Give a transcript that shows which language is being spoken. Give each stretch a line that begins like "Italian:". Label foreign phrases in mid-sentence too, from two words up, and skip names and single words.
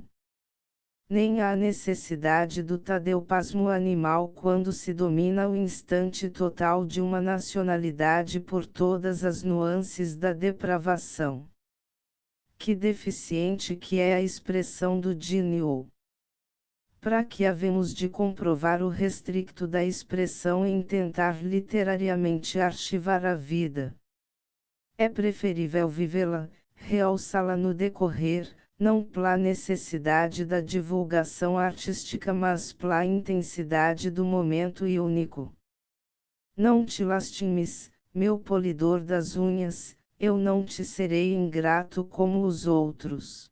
Portuguese: Nem há necessidade do tadeupasmo animal quando se domina o instante total de uma nacionalidade por todas as nuances da depravação. Que deficiente que é a expressão do gênio! Para que havemos de comprovar o restricto da expressão em tentar literariamente arquivar a vida? É preferível vivê-la, realçá-la no decorrer, não pela necessidade da divulgação artística mas pela intensidade do momento e único. Não te lastimes, meu polidor das unhas, eu não te serei ingrato como os outros.